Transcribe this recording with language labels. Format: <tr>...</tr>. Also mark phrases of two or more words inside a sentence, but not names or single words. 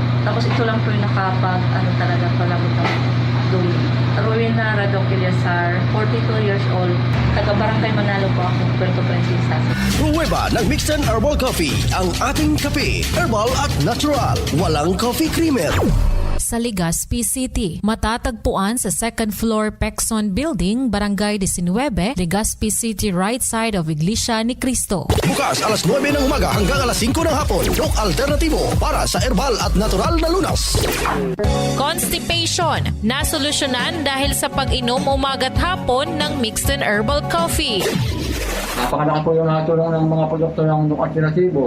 <tl>Tapos ito lang po yung talaga palabot ng dumi. Rowena Radok Ilyasar, 42 years old. Taga-Barangay Manalo po ako, Puerto Princesa. Pruweba ng</tl> <en>mixed and herbal coffee.</en> <tl>Ang ating kape, herbal at natural. Walang</tl> <en>coffee creamer.</en> <tl>Sa Legazpi City, matatagpuan sa</tl> <en>second floor</en> <tl>Pexon Building, Barangay 19, Legazpi City,</tl> <en>right side of Iglesia ni Cristo.</en> <tl>Bukas alas 9 ng umaga hanggang alas 5 ng hapon. Doc Alternativo para sa herbal at natural na lunas. Constipation, nasolusyonan dahil sa pag-inom umaga't hapon ng</tl> <en>mixed and herbal coffee.</en> <tl>Napakalaki po yung natulong ng mga produkto ng Doc Alternativo.</tl>